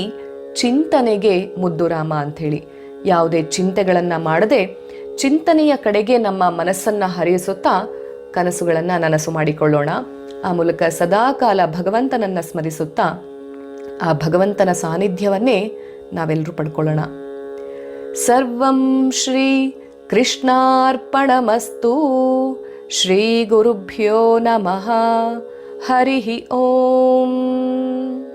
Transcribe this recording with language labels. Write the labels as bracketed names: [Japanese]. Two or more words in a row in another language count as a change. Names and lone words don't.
[Kannada] ಚಿಂತನೆಗೆ ಮುದ್ದು ರಾಮ ಅಂಥೇಳಿ ಯಾವುದೇ ಚಿಂತೆಗಳನ್ನು ಮಾಡದೆ ಚಿಂತನೆಯ ಕಡೆಗೆ ನಮ್ಮ ಮನಸ್ಸನ್ನು ಹರಿಸುತ್ತಾ ಕನಸುಗಳನ್ನು ನನಸು ಮಾಡಿಕೊಳ್ಳೋಣ. ಆ ಮೂಲಕ ಸದಾಕಾಲ ಭಗವಂತನನ್ನು ಸ್ಮರಿಸುತ್ತಾ ಆ ಭಗವಂತನ ಸಾನ್ನಿಧ್ಯವನ್ನೇ ನಾವೆಲ್ಲರೂ ಪಡ್ಕೊಳ್ಳೋಣ. [Sanskrit] ಸರ್ವಂ ಶ್ರೀ ಕೃಷ್ಣಾರ್ಪಣಮಸ್ತು. ಶ್ರೀ ಗುರುಭ್ಯೋ ನಮಃ. ಹರಿ ಓಂ.